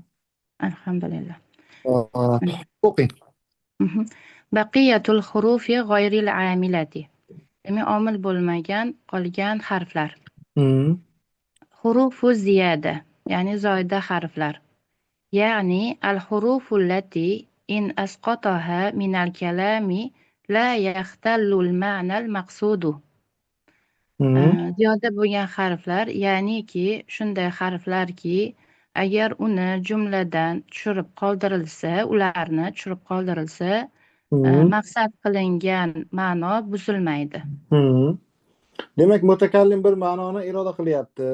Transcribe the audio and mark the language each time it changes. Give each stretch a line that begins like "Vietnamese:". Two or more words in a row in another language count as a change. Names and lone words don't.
Uzbek: Alhamdulillah. O'qing.
Arabic: بقية الحروف غير العاملة.
Uzbek: Demak, omil bo'lmagan qolgan harflar. أمم.
Arabic: حروف زيادة,
Uzbek: ya'ni zoida harflar.
Arabic: يعني الحروف التي إن أسقطها من الكلام لا يختل المعنى المقصود. أمم.
Uzbek: Ziyoda bo'lgan harflar, ya'niki shunday harflarki, agar uni jumladan ularni tushirib qoldirilsa, أمم. maqsad qilingan ma'no buzilmaydi. Hmm. Demak, mutakallim bir ma'noni iroda qilyapti.